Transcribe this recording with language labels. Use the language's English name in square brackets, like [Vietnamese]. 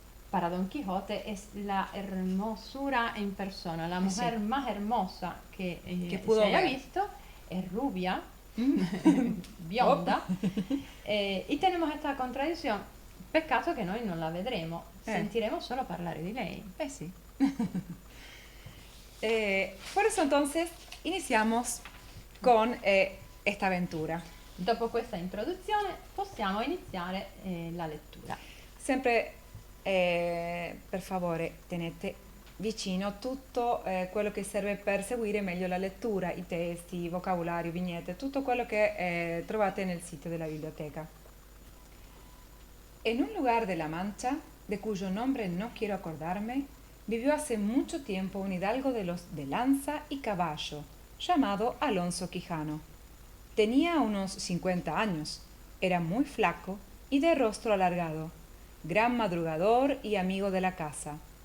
[Spanish] Para Don Quijote es la hermosura en persona, la mujer más hermosa que pudo se haya ver. visto, es rubia, [Italian] bionda, [Spanish] y tenemos esta [Italian] contraddizione, peccato che noi non la vedremo, sentiremo solo parlare di lei. [Spanish] Sí. Por eso entonces iniciamos con esta aventura. [Italian] Dopo questa introduzione possiamo iniziare la lettura. Sempre, per favore, tenete vicino tutto quello che serve per seguire meglio la lettura, i testi, i vocabolario, vignette, tutto quello che trovate nel sito della biblioteca. [Spanish] En un lugar de La Mancha, de cuyo nombre no quiero acordarme, vivió hace mucho tiempo un hidalgo de los de lanza y caballo, llamado Alonso Quijano. Tenía unos 50 años, era muy flaco y de rostro alargado, gran madrugador y amigo de la casa.